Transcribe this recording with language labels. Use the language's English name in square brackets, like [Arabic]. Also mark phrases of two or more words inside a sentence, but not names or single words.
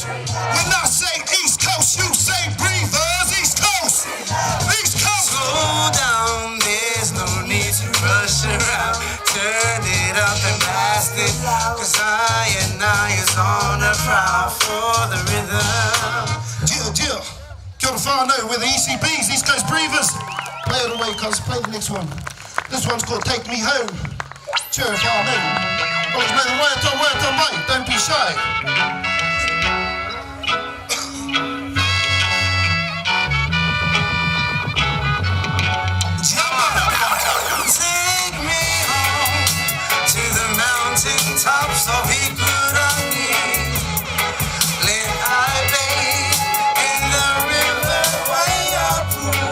[English] When I say East Coast, you say breathers. East Coast, East Coast. Slow down, there's no need to rush around. Turn it up and blast it, cause I is on the prowl for the rhythm. Deal. [Māori] Kia ora whānau, [English] we're the ECBs, East Coast Breathers. Play it away, cuz. Play the next one. This one's called Take Me Home. Cheer whānau. Always play the waiata, mate. Don't be shy. Tops of Ikurangi, let I bathe in the river Waiapu.